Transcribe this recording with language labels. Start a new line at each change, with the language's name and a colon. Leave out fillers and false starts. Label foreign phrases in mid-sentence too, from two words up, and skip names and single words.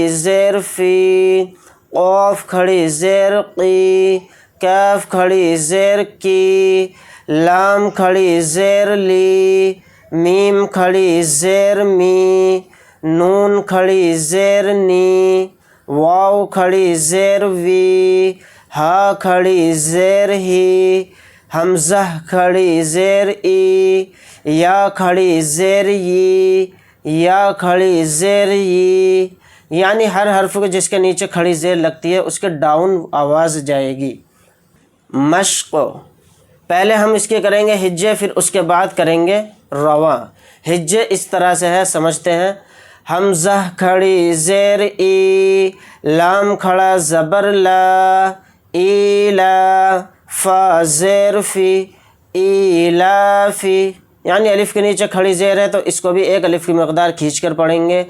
Urdu: زیر فی، قاف کھڑی زیر قی، کاف کھڑی زیر کی، لام کھڑی زیر لی، میم کھڑی زیر می، نون کھڑی زیر نی، واو کھڑی زیر وی، ہا کھڑی زیر ہی، حمزہ کھڑی زیر ای، یا کھڑی زیر ی، یا کھڑی زیر ی، یعنی ہر حرف کو جس کے نیچے کھڑی زیر لگتی ہے اس کے ڈاؤن آواز جائے گی۔ مشق، پہلے ہم اس کے کریں گے ہجے، پھر اس کے بعد کریں گے رواں۔ ہجے اس طرح سے ہے، سمجھتے ہیں۔ حمزہ کھڑی زیر ای، لام کھڑا زبر لا، ایلا، فا زیر فی، ایلافی، یعنی الف کے نیچے کھڑی زیر ہے تو اس کو بھی ایک الف کی مقدار کھینچ کر پڑھیں گے۔